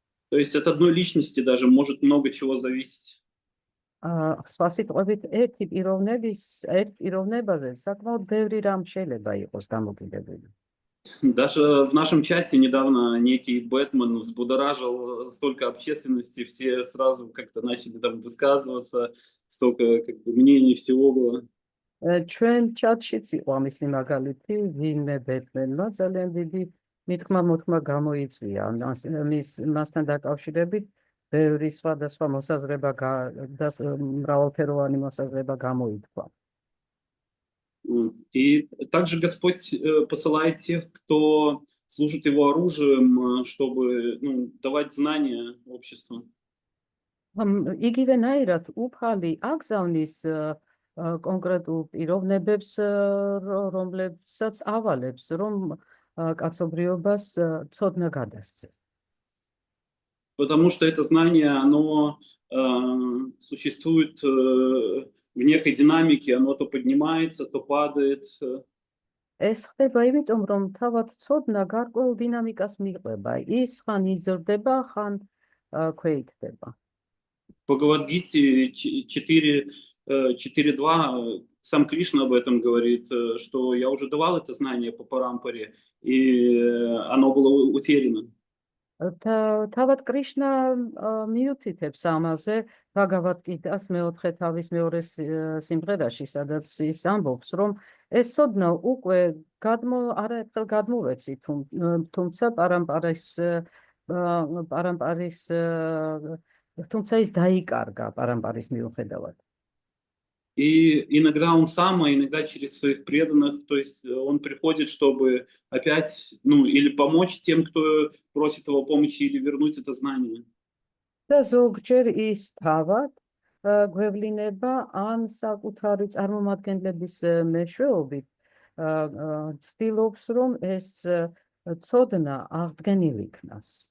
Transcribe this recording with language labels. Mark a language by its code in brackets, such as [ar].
[ru] То есть от одной личности даже может много чего зависеть. [ka] სხვა სიტყვებით, ერთ პიროვნებაზე საკმაოდ ბევრი რამ შეიძლება იყოს დამოკიდებული. [ru] Даже в нашем чате недавно некий Бэтмен взбудоражил столько общественности, все сразу как-то начали там высказываться, столько как бы мнений всего было. [ka] ჩვენ ჩატშიც იყო ამისი მაგალითი, ვინმე ბეტმენმა ძალიან დიდი მithმა-მოთქმა გამოიწვია მასთან დაკავშირებით ბევრი სხვადასხვა მოსაზრება და მრავალფეროვანი მოსაზრება გამოითქვა. [ru] И также Господь посылает тех, кто служит его оружием, чтобы давать знания обществу. [ka] იგივენაირად უფალი აგზავნის კონკრეტულ პიროვნებებს, რომლებსაც ავალებს, რომ კაცობრიობას ცოდნა გადასცეს. [ru] Потому что это знание, оно существует в некой динамике, оно то поднимается, то падает. [ka] ეს ხდება იმიტომ, რომ თავად ცოდნა გარკვეულ დინამიკას მიყვება. ის ხან იზრდება, ხან ქვეითდება. [ru] В Бхагавад-гите 4.2 сам Кришна об этом говорит, что я уже давал это знание по парампаре, и оно было утеряно. [ka] თავად კრიშნა მიუთითებს ამაზე ბაგავად-გიტას 4 თავის 2 სიმღერაში, სადაც ის ამბობს, რომ ეს ცოდნა უკვე არაერთხელ გადმოვეცი, თუმცა თუმცა ის დაიკარგა პარამპარის მიუხედავად. [ru] И иногда он сам, а иногда через своих преданных, то есть он приходит, чтобы опять, или помочь тем, кто просит его помощи, или вернуть это знание. [ka] და ზოგჯერ ის თავად გვევლინება ან საკუთარი წარმომადგენლების მეშვეობით ცდილობს, რომ ეს ცოდნა აღდგენილ იქნას.